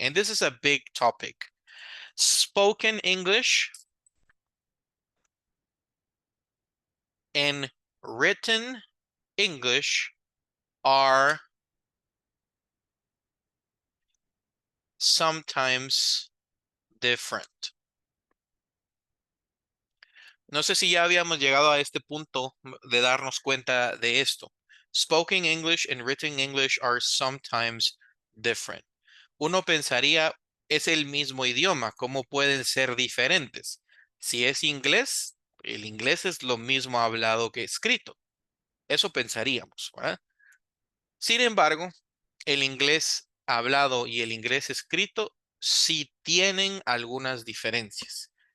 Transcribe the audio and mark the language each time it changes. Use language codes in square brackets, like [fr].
[en] And this is a big topic. Spoken English and written English are sometimes different. [es] No sé si ya habíamos llegado a este punto de darnos cuenta de esto. [en] Spoken English and written English are sometimes different. [es] Uno pensaría, es el mismo idioma, ¿cómo pueden ser diferentes? Si es inglés, el inglés es lo mismo hablado que escrito. Eso pensaríamos, ¿verdad? Sin embargo, el inglés hablado y el inglés escrito sí tienen algunas diferencias.